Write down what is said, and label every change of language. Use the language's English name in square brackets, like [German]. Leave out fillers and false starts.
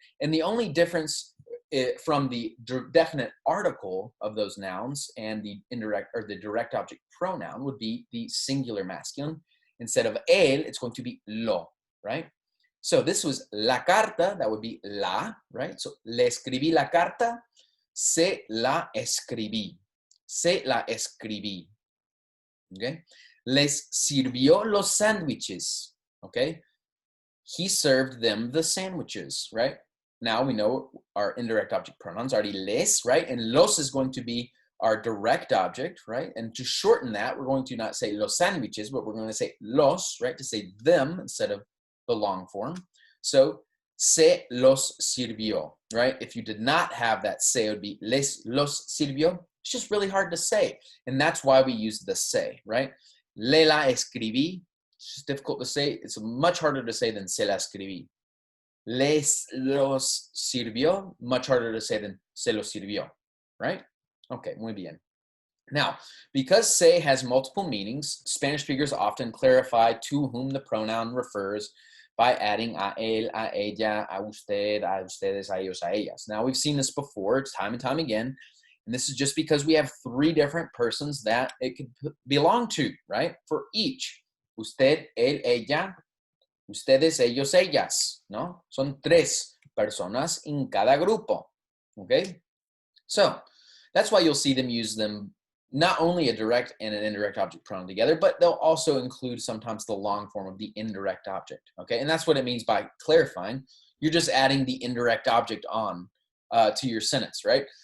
[English] And the only difference from the definite article of those nouns and the indirect or the direct object pronoun would be the singular masculine. Instead of él, it's going to be lo, right? So this was [Spanish] la carta, [English] that would be la, right? So [Spanish] le escribí la carta, se la escribí. Se la escribí. Okay? Les sirvió los sándwiches. [English] Okay? He served them the sandwiches, right? Now we know our indirect object pronouns, already les, right? And los is going to be our direct object, right? And to shorten that, we're going to not say los sándwiches, but we're going to say los, right? To say them instead of the long form. So, [Spanish] se los sirvió, [English] right? If you did not have that se, it would be [Spanish] les los sirvió. [English] It's just really hard to say. And that's why we use the se, right? [Spanish] Le la escribí. [English] It's just difficult to say. It's much harder to say than [Spanish] se la escribí. Les los sirvió. [English] Much harder to say than [Spanish] se los sirvió, [English] right? Okay, [Spanish] muy bien. [English] Now, because se has multiple meanings, Spanish speakers often clarify to whom the pronoun refers by adding [Spanish] a él, a ella, a usted, a ustedes, a ellos, a ellas. [English] Now, we've seen this before. It's time and time again. And this is just because we have three different persons that it could belong to, right? For each. [Spanish] Usted, él, ella, ustedes, ellos, ellas, ¿no? Son tres personas en cada grupo, okay? [English] So, that's why you'll see them use them not only a direct and an indirect object pronoun together, but they'll also include sometimes the long form of the indirect object, okay? And that's what it means by clarifying. You're just adding the indirect object on to your sentence, right?